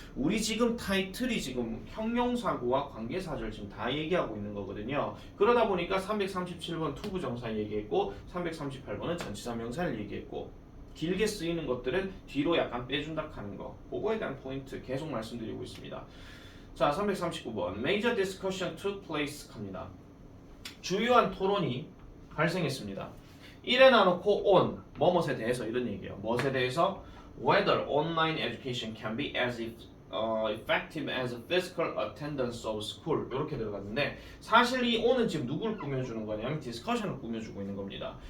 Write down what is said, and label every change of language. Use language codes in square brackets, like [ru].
[ko] 우리 지금 타이틀이 지금 형용사구와 관계사절 지금 다 얘기하고 있는 거거든요. 그러다 보니까 337번 투부정사 얘기했고 338번은 전치사 명사를 얘기했고 길게 쓰이는 것들은 뒤로 약간 빼준다 하는 거 그거에 대한 포인트 계속 말씀드리고 있습니다. 자, 339번. [en] Major discussion took place [ko] 합니다. 주요한 토론이 발생했습니다. 1에 나놓고 on, 뭐뭐에 대해서 이런 얘기예요. 무엇에 대해서? [en] Whether online education can be as effective as a physical attendance of school [ko] 이렇게 들어갔는데 사실 이 O는 지금 누굴 꾸며주는 거냐면 디스커션을 꾸며주고 있는 겁니다.